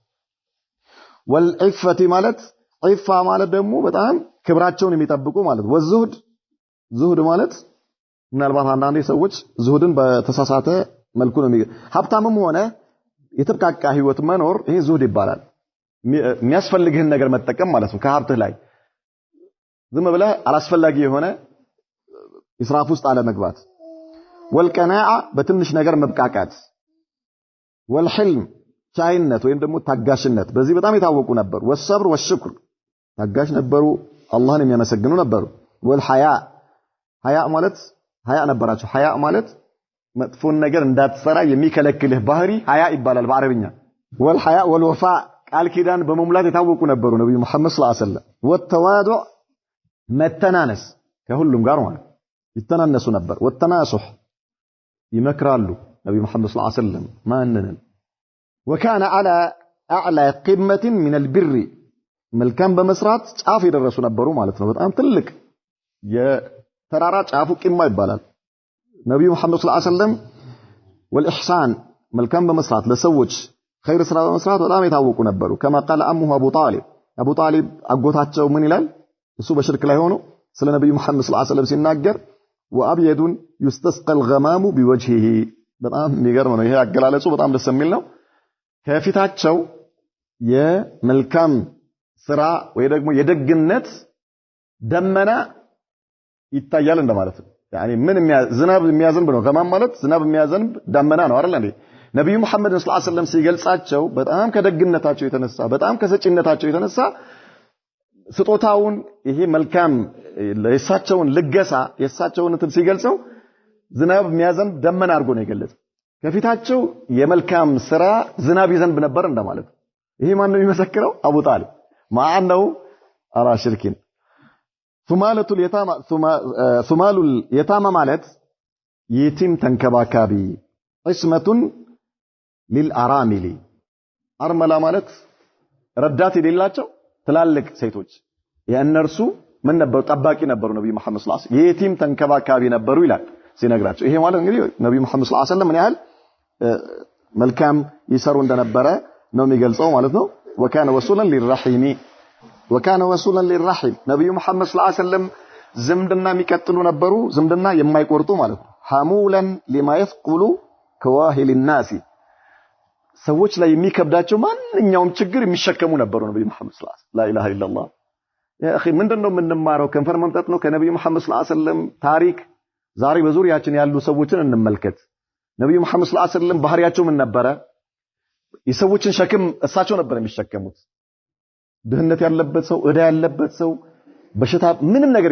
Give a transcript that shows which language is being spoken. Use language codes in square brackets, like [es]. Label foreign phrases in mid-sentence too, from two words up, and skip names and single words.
[am] والعفه ማለት ዒፋ ማለት ደግሞ በጣም ክብራቸውን የሚጠብቁ ማለት ዙህድ ማለት ምናልባት አንዳንድ ሰዎች ዙህድን በተሳሳተ መልኩ ነው ሀብታምም ሆነ የተብቃቃ ህይወት መኖር ይሄ ዙህድ ይባላል የሚያስፈልግህን ነገር መጠቀም ማለት ነው ከሀብትህ ላይ ዝም ብለህ አላስፈላጊ የሆነ ኢስራፍ ውስጥ አለ መግባት والقناعه በትንሽ ነገር መብቃቃት والحلم ቻይነት ወይም ደግሞ ታጋሽነት በዚህ በጣም የታወቁ ነበሩ [ar] والصبر والشكر [am] ታጋሽ ነበሩ አላህን የሚያመሰግኑ ነበሩ والحياء ሀያ ማለት ሀያ ነበራቸው ሀያ ማለት መጥፎን ነገር እንዳትሰራ የሚከለክልህ ባህሪ ሐያ ይባላል በአረብኛ [ar] والحياء والوفاء [am] ቃል ኪዳን በመሙላት የታወቁ ነበሩ ነብዩ መሐመድ [ar] صلى الله عليه وسلم [am] ወተዋዱዕ መተናነስ ከሁሉም ጋር ማለት ይተናነሱ ነበር ወተናሱህ ይመክራሉ ነብዩ መሐመድ [ar] صلى الله عليه وسلم [am] ማንነን [ar] وكان على اعلى قمه من البر [am] መልካም በመስራት ጫፍ የደረሱ ነበሩ ማለት ነው በጣም ትልቅ የተራራ ጫፉ ቂማ ይባላል ነብዩ መሐመድ [ar] صلى الله عليه وسلم [am] والإحسان መልካም በመስራት ለሰዎች خير ስራ በመስራት በጣም የታወቁ ነበሩ [ar] كما قال امه ابو طالب [am] አጎታቸው ምን ይላል እሱ በሽርክ ላይ ሆኖ ስለ ነብዩ መሐመድ [ar] صلى الله عليه وسلم [am] ሲናገር [ar] وابيض يستسقى الغمام [am] بوجهه በጣም የሚገርም ነው ይሄ አገላለጹ በጣም ደስ የሚል ነው ከፊታቸው የመልካም ስራ ወይ ደግሞ የደግነት ደመና ይታያል እንደማለት ነው يعني ምን ዝናብ የሚያዘንብ ነው ገማም ማለት ዝናብ የሚያዘንብ ደመና ነው አይደል እንዴ ነብዩ መሐመድ [ar] صلى الله عليه وسلم [am] ሲገልጻቸው በጣም ከደግነታቸው የተነሳ በጣም ከሰጪነታቸው የተነሳ ስጦታውን ይሄ መልካም ለእሳቸውን ልገሳ የእሳቸውን እንትን ሲገልጸው ዝናብ የሚያዘንብ ደመና አድርጎ ነው የገለጸው ከፊታቸው የመልካም ስራ ዝናብ ይዘንብ ነበር እንደማለት ይሄ ማን ነው የሚመሰክረው አቡ ጣሊብ ማአነው አራ ሽርኪን [ar] ثمال اليتامى [am] ማለት የቲም ተንከባካቢ እስመቱን للارامل አርመላ ማለት ረዳት የሌላቸው ትላልቅ ሴቶች የእነርሱ ምን ነበሩ ጠባቂ ነበሩ ነብዩ መሐመድ [ar] صلى الله عليه وسلم [am] የቲም ተንከባካቢ ነበሩ ይላል ሲነግራቸው ይሄ ማለት እንግዲህ ነብዩ መሐመድ [ar] صلى الله عليه وسلم [am] ምን ያህል መልካም ይሰሩ እንደነበረ ነው የሚገልጸው ማለት ነው وكان [ar] وصولا للرحم [am] ነብዩ መሐመድ [ar] صلى الله عليه وسلم [am] ዝምድና የሚቀጥሉ ነበሩ ዝምድና የማይቆርጡ ማለት ነው [ar] حمولا لما يثقل كواهل الناس [am] ሰዎች ላይ የሚከብዳቸው ማንኛውም ችግር የሚሸከሙ ነበሩ ነብዩ መሐመድ [ar] صلى الله عليه وسلم لا اله الا الله يا اخي [am] ምንድነው የምንማረው ከንፈር መምጣት ነው ከነብዩ መሐመድ [ar] صلى الله عليه وسلم [am] ታሪክ ዛሬ በዙሪያችን ያሉ ሰዎችን እንመልከት ነብዩ መሐመድ [ar] صلى الله عليه وسلم [am] ባህሪያቸው ምን ነበረ የሰዎችን ሸክም እሳቸው ነበር የሚሸከሙት ድህነት ያለበት ሰው እዳ ያለበት ሰው በሽታ ምንም ነገር